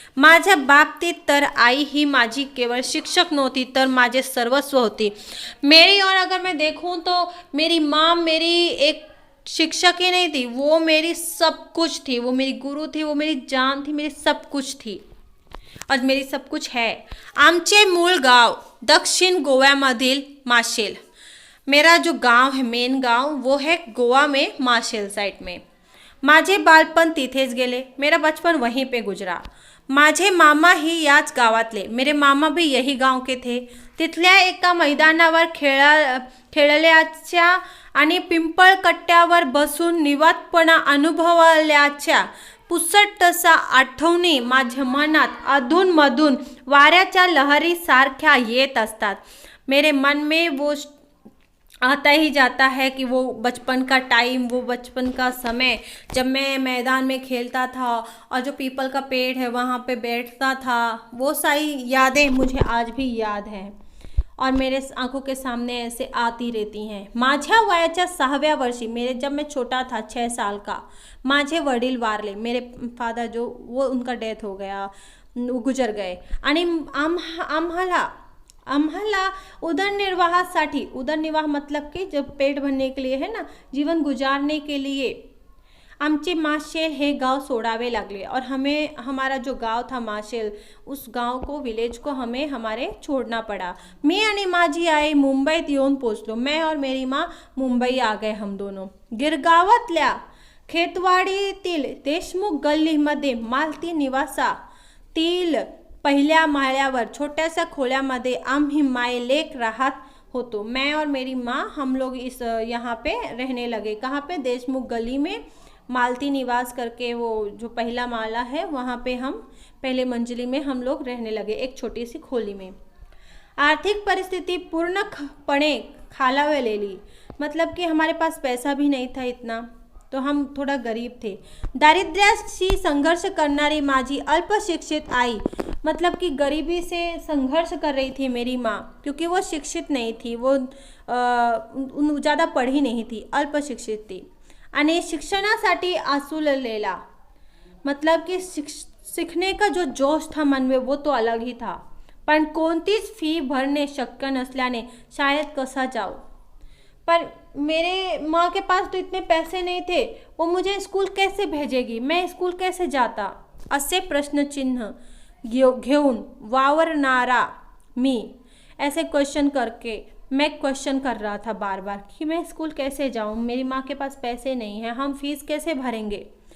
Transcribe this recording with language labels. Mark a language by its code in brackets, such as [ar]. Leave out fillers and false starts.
[mr] माझ्या बाबतीत तर आई ही माझी केवळ शिक्षक नव्हती तर माझे सर्वस्व होती। [hi] मेरी और अगर मैं देखूं तो मेरी माँ मेरी एक शिक्षक ही नहीं थी, वो मेरी सब कुछ थी, वो मेरी गुरु थी, वो मेरी जान थी, मेरी सब कुछ थी और मेरी सब कुछ है। [mr] आमचे मूळ गाव दक्षिण गोव्यामधील माशेल, [hi] मेरा जो गांव है, मेन गांव, वो है गोवा में माशेल साइड में। [mr] माझे बालपण तिथेच गेले, [hi] मेरा बचपन वहीं पे गुजरा। [mr] माझे मामा ही याच गावातले, [hi] मेरे मामा भी यही गांव के थे। [mr] तिथल्या एका मैदानावर खेळल्याच्या आणि पिंपळ कट्ट्यावर बसून निवांतपणा अनुभवल्याच्या पुसटसा आठवणी माझ्या मनात अधूनमधून वाऱ्याच्या लहरी सारख्या येत असतात। [hi] मेरे मन में वो आता ही जाता है कि वो बचपन का टाइम, वो बचपन का समय जब मैं मैदान में खेलता था और जो पीपल का पेड़ है वहाँ पे बैठता था, वो सारी यादें मुझे आज भी याद हैं और मेरे आंखों के सामने ऐसे आती रहती हैं। [mr] माझ्या वयाच्या 6व्या वर्षी, [hi] जब मैं छोटा था 6 साल का, [mr] माझे वडील वारले। [hi] मेरे फादर जो वो उनका डेथ हो गया, वो गुजर गए [mr] आणि आम्हाला उदरनिर्वाहासाठी, उदरनिर्वाह [hi] मतलब कि जब पेट भरने के लिए है ना, जीवन गुजारने के लिए [mr] आमचे माशेल हे गांव सोडावे लागले [hi] और हमें हमारा जो गांव था माशेल, उस गांव को, विलेज को हमें हमारे छोड़ना पड़ा। मैं [mr] आणि माझी आई मुंबईत येऊन पोचलो। [hi] मैं और मेरी माँ मुंबई आ गए हम दोनों। [mr] गिरगावातल्या खेतवाडीतील देशमुख गल्लीमध्ये मालती निवासातील पहिल्या माळ्यावर छोट्याशा खोल्यामध्ये आम्ही मायलेक राहत होतो। [hi] मैं और मेरी माँ, हम लोग इस यहाँ पे रहने लगे। कहाँ पे? देशमुख गली में मालती निवास करके, वो जो पहला माला है वहाँ पे हम पहले मंजिली में हम लोग रहने लगे, एक छोटी सी खोली में। [mr] आर्थिक परिस्थिति पूर्णपणे खालावलेली, [hi] मतलब कि हमारे पास पैसा भी नहीं था इतना, तो हम थोड़ा गरीब थे। [mr] दारिद्र्याशी संघर्ष करणारी माझी अल्पशिक्षित आई, [hi] मतलब कि गरीबी से संघर्ष कर रही थी मेरी माँ, क्योंकि वो शिक्षित नहीं थी, वो ज़्यादा पढ़ी नहीं थी, अल्पशिक्षित थी। [mr] आणि शिक्षणासाठी आसुललेला, [hi] मतलब कि सीखने का जो जोश था मन में वो तो अलग ही था. [mr] पण कोणतीच फी भरणे शक्य नसल्याने शाळेत कसा जाऊ. [hi] पर मेरे माँ के पास तो इतने पैसे नहीं थे, वो मुझे स्कूल कैसे भेजेगी, मैं स्कूल कैसे जाता, [mr] असे प्रश्नचिन्ह घेऊन वावरणारा मी, [hi] ऐसे क्वेश्चन करके मैं क्वेश्चन कर रहा था बार बार कि मैं स्कूल कैसे जाऊं, मेरी माँ के पास पैसे नहीं हैं, हम फीस कैसे भरेंगे.